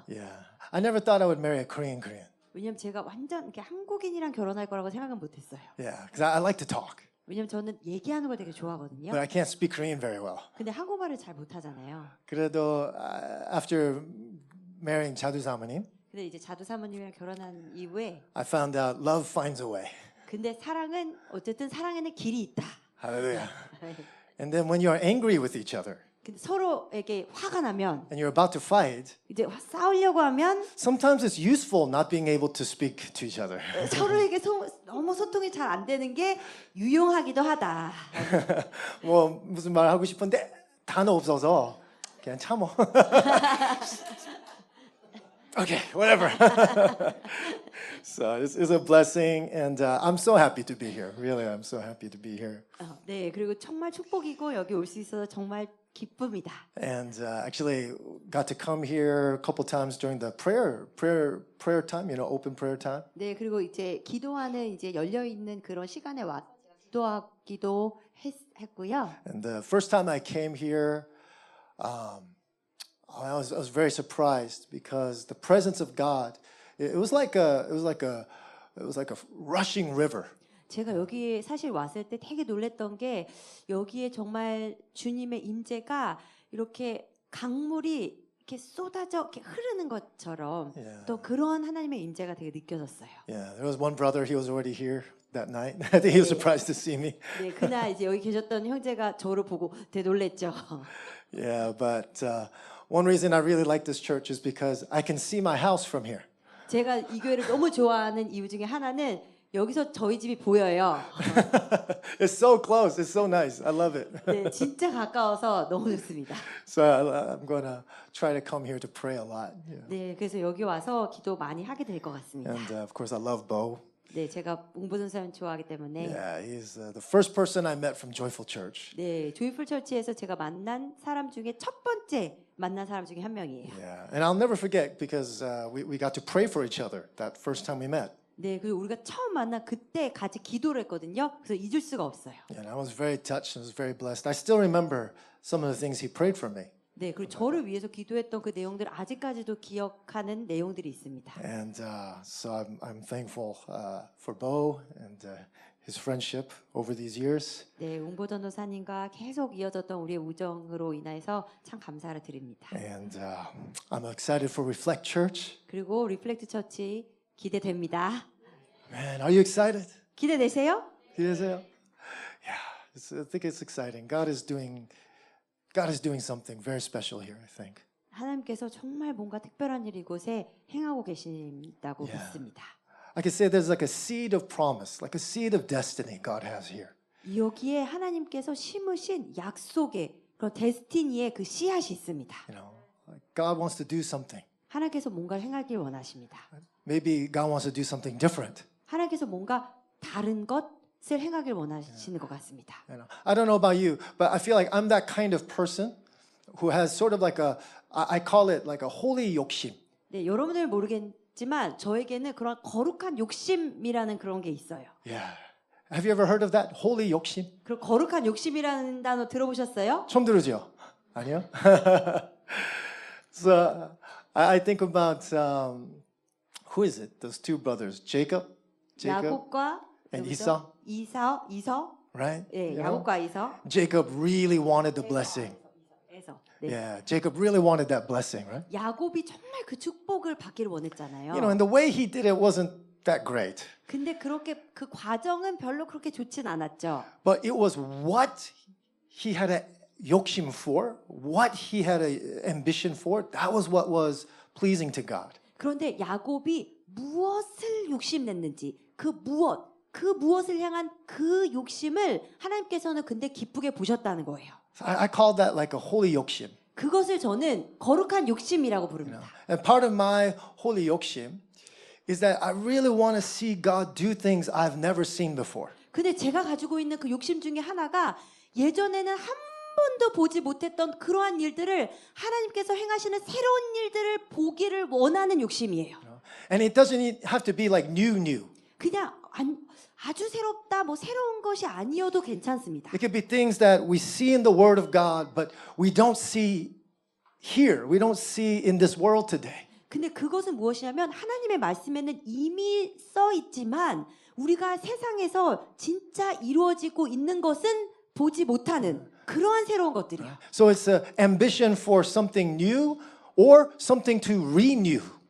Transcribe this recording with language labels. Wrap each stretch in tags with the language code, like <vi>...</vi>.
<en>Yeah, I never thought I would marry a Korean.</en> <ko>왜냐면 제가 완전 이렇게 한국인이랑 결혼할 거라고 생각은 못했어요.</ko> <en>Yeah, because I like to talk,</en> <ko>왜냐면 저는 얘기하는 걸 되게 좋아하거든요.</ko> <en>but I can't speak Korean very well.</en> <ko>근데 한국말을 잘 못하잖아요. 그래도</ko> <en>after marrying</en> <ko>자두 사모님, 근데 이제 자두 사모님이랑 결혼한 이후에</ko> <en>I found out love finds a way.</en> <ko>근데 사랑은 어쨌든 사랑에는 길이 있다.</ko> <en>Hallelujah. And then when you are angry with each other</en> <ko>근데 서로에게 화가 나면</ko> <en>and you're about to fight,</en> <ko>이제 싸우려고 하면</ko> <en>sometimes it's useful not being able to speak to each other.</en> <ko>서로에게 너무 소통이 잘 안 되는 게 유용하기도 하다. 뭐 무슨 말 하고 싶은데 단어 없어서 그냥 참어.</ko> <en>Okay, whatever. So it's a blessing, and I'm so happy to be here. Really, I'm so happy to be here.</en> <ko>네, 그리고 정말 축복이고 여기 올 수 있어서 정말 기쁩니다.</ko> <en>And actually got to come here a couple times during the prayer time, open prayer time.</en> <ko>네, 그리고 이제 기도하는 이제 열려 있는 그런 시간에 기도하기도 했고요.</ko> <en>And the first time I came here, I was very surprised because the presence of God, it was like a rushing river.</en> <ko>제가 여기에 사실 왔을 때 되게 놀랬던 게 여기에 정말 주님의 임재가 이렇게 강물이 이렇게 쏟아져 이렇게 흐르는 것처럼 또 그런 하나님의 임재가 되게 느껴졌어요.</ko> <en>Yeah, there was one brother. He was already here that night. I think he was surprised to see me.</en> <ko>네, 그날 이제 여기 계셨던 형제가 저를 보고 되게 놀랬죠.</ko> <en>Yeah, but one reason I really like this church is because I can see my house from here.</en> <ko>제가 이 교회를 너무 좋아하는 이유 중에 하나는 여기서 저희 집이 보여요.</ko> <en>It's so close. It's so nice. I love it.</en> <ko>네, 진짜 가까워서 너무 좋습니다.</ko> <en>So I'm going to try to come here to pray a lot. Yeah.</en> <ko>네, 그래서 여기 와서 기도 많이 하게 될 것 같습니다.</ko> <en>And of course, I love Bo.</en> <ko>네, 제가 웅보선 사람 좋아하기 때문에</ko> <en>Yeah, he's the first person I met from Joyful Church.</en> <ko>네, 조이풀 처치에서 제가 만난 사람 중에 첫 번째 만난 사람 중에 한 명이에요.</ko> <en>Yeah, and I'll never forget because we got to pray for each other that first time we met.</en> <ko>네, 그리고 우리가 처음 만난 그때 같이 기도를 했거든요. 그래서 잊을 수가 없어요.</ko> <en>And I was very touched and was very blessed. I still remember some of the things he prayed for me.</en> <ko>네, 그리고 저를 위해서 기도했던 그 내용들 아직까지도 기억하는 내용들이 있습니다.</ko> <en>And so I'm thankful for Bo and his friendship over these years.</en> <ko>네, 웅보 전도사님과 계속 이어졌던 우리의 우정으로 인해서 참 감사를 드립니다.</ko> <en>And I'm excited for Reflect Church.</en> <ko>그리고 리플렉트 처치 기대됩니다.</ko> <en>Man, are you excited?</en> <ko>기대되세요? 기대되세요?</ko> <en>Yeah, I think it's exciting. God is doing something very special here, I think.</en> <ko>하나님께서 정말 뭔가 특별한 일을 이곳에 행하고 계신다고</ko> <en>Yeah.</en> <ko>믿습니다.</ko> <en>I can say there's like a seed of promise, like a seed of destiny God has here.</en> <ko>여기에 하나님께서 심으신 약속의 그런 데스티니의 그 씨앗이 있습니다.</ko> <en>Like God wants to do something.</en> <ko>하나님께서 뭔가를 행하길 원하십니다.</ko> <en>Maybe God wants to do something different.</en> <ko>하나님께서 뭔가 다른 것을 행하길 원하시는 것 같습니다.</ko> <en>I don't know about you, but I feel like I'm that kind of person who has sort of like I call it like a holy 욕심.</en> <ko>네, 여러분들 모르겠 모르겠지만 저에게는 그런 거룩한 욕심이라는 그런 게 있어요.</ko> <en>Yeah. Have you ever heard of that? Holy 욕심?</en> <ko>그럼 거룩한 욕심이라는 단어 들어보셨어요? 처음 들으죠? 아니요?</ko> <en>So I think about who is it? Those two brothers, Jacob,</en> <ko>야곱과</ko> <en>and</en> <ko>누구죠?</ko> <en>Esau,</en> <ko>이서,</ko> <en>right?</en> <ko>예,</ko> <en>You know?</en> <ko>야곱과 이서.</ko> <en>Jacob really wanted the blessing.</en> <ko>에서. 네.</ko> <en>Yeah, Jacob really wanted that blessing, right?</en> <ko>야곱이 정말 그 축복을 받기를 원했잖아요.</ko> <en>You know, and the way he did it wasn't that great.</en> <ko>근데 그렇게 그 과정은 별로 그렇게 좋진 않았죠.</ko> <en>But it was what he had a 욕심 for, what he had a ambition for. That was what was pleasing to God.</en> <ko>그런데 야곱이 무엇을 욕심냈는지 그 무엇을 향한 그 욕심을 하나님께서는 근데 기쁘게 보셨다는 거예요.</ko> <en>I call that like a holy 욕심.</en> <ko>그것을 저는 거룩한 욕심이라고 부릅니다.</ko> <en>And part of my holy 욕심 is that I really want to see God do things I've never seen before.</en> <ko>근데 제가 가지고 있는 그 욕심 중에 하나가 예전에는 한 번도 보지 못했던 그러한 일들을 하나님께서 행하시는 새로운 일들을 보기를 원하는 욕심이에요.</ko> <en>And it doesn't have to be like new.</en> <ko>그냥 아주 새롭다, 뭐 새로운 것이 아니어도 괜찮습니다.</ko> <en>It could be things that we see in the Word of God, but we don't see here. We don't see in this world today.</en> <ko>근데 그것은 무엇이냐면 하나님의 말씀에는 이미 써 있지만 우리가 세상에서 진짜 이루어지고 있는 것은 보지 못하는 그러한 새로운 것들이요.</ko> <en>So it's an ambition for something new or something to renew.</en>